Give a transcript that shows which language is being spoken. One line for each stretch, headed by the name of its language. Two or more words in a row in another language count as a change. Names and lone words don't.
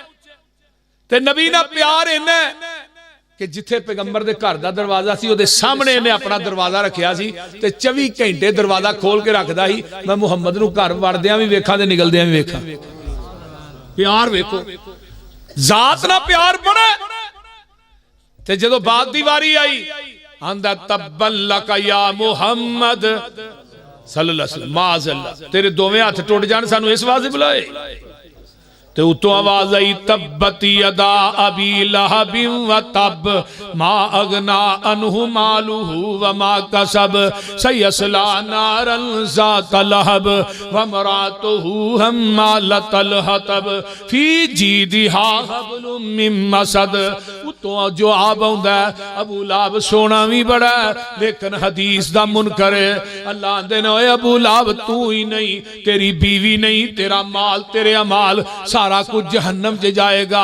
Punjabi: تے نبی دا پیار انا کہ جتھے پیغمبر دے گھر دا دروازہ سی اوہدے سامنے انہیں اپنا دروازہ رکھیا سی تے 24 گھنٹے دروازہ کھول کے رکھدا ہی. میں محمد نوں گھر وڑدیاں وی ویکھاں تے نکلدیاں وی ویکھاں۔ پیار ویکھو، ذات نہ پیار وڈا. تے جدوں بات دی واری آئی آندا
Arabic: تبا لك يا محمد صلى الله عليه وسلم,
Punjabi: معاذ اللہ تیرے دوویں ہتھ ٹٹ جان، سانوں اس واسطے بلائے. تے اتوں آواز آئی
Arabic: تبت يدا أبي لهب وتب ما أغنى عنه ماله وما كسب سيصلى نارا ذات لهب وامرأته حمالة الحطب في جيدها حبل من مسد.
Punjabi: اتوں جواب آؤندا ابو لہب سوہنا وی وڈا لیکن حدیث دا منکر ہے. اللہ آندے نے اوئے ابو لہب توں ہی نہیں، تیری بیوی نہیں، تیرا مال تیرے اعمال سارا کجھ جہنم چ جائے گا.